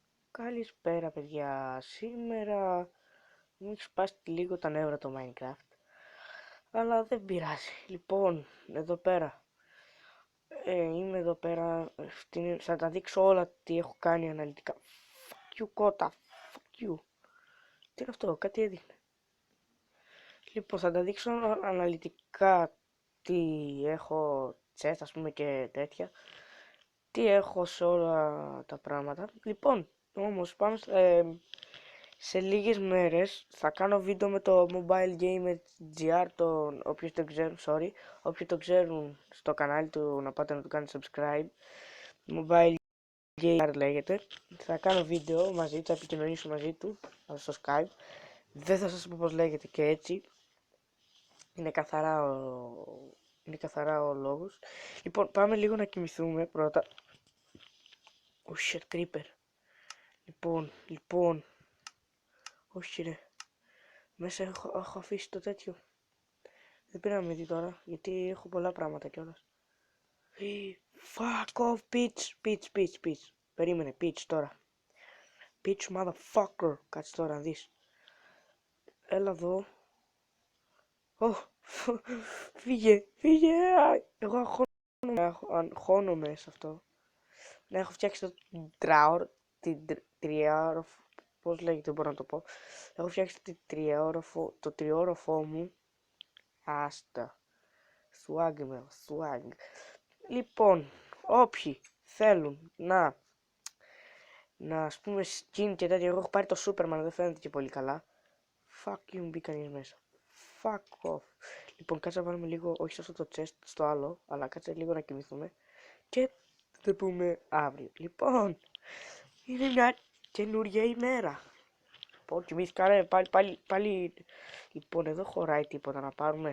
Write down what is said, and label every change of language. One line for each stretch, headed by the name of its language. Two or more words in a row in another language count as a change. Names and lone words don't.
Greek: Καλησπέρα παιδιά, σήμερα μου έχει σπάσει λίγο τα νεύρα το Minecraft, αλλά δεν πειράζει. Λοιπόν, εδώ πέρα, είμαι εδώ πέρα, θα τα δείξω όλα τι έχω κάνει αναλυτικά.
English: Fuck you κότα, fuck you.
Greek: Τι είναι αυτό, κάτι έδειχνε. Λοιπόν, θα τα δείξω αναλυτικά τι έχω chest, ας πούμε, και τέτοια. Τι έχω σε όλα τα πράγματα. Λοιπόν, όμως πάμε σε λίγες μέρες θα κάνω βίντεο με το Mobile Gamer GR, όποιους το ξέρουν, όποιοι το ξέρουν στο κανάλι του να πάτε να του κάνετε subscribe. Mobile Gamer λέγεται. Θα κάνω βίντεο μαζί του, θα επικοινωνήσω μαζί του στο Skype. Δεν θα σας πω πως λέγεται και έτσι. Είναι καθαρά ο λόγος. Λοιπόν, πάμε λίγο να κοιμηθούμε πρώτα.
English: Oh shit, creeper.
Greek: Λοιπόν. Όχι ρε. Μέσα έχω αφήσει το τέτοιο. Δεν πήρα να με δει τώρα, γιατί έχω πολλά πράγματα κιόλας.
English: Fuck off, bitch.
Greek: Περίμενε, bitch τώρα.
English: Bitch motherfucker.
Greek: Κάτσε τώρα να δεις. Έλα εδώ. Φύγε. Εγώ αγχώνομαι σε αυτό. Να έχω φτιάξει το τριάροφο. Πώς λέγεται, μπορώ να το πω. Έχω φτιάξει το τριόροφό μου. Άστα. Swag. Λοιπόν, όποιοι θέλουν να ας πούμε skin και τέτοια, εγώ έχω πάρει το Superman, δεν φαίνεται και πολύ καλά.
English: Fuck you,
Greek: μπει κανείς μέσα.
English: Fuck off.
Greek: Λοιπόν, κάτσε να βάλουμε λίγο, όχι σε αυτό το chest, στο άλλο, αλλά κάτσε λίγο να κοιμηθούμε και θα πούμε αύριο. Λοιπόν, είναι μια καινούρια ημέρα. Λοιπόν, κοιμήθηκα ρε, πάλι. Λοιπόν, εδώ χωράει τίποτα να πάρουμε.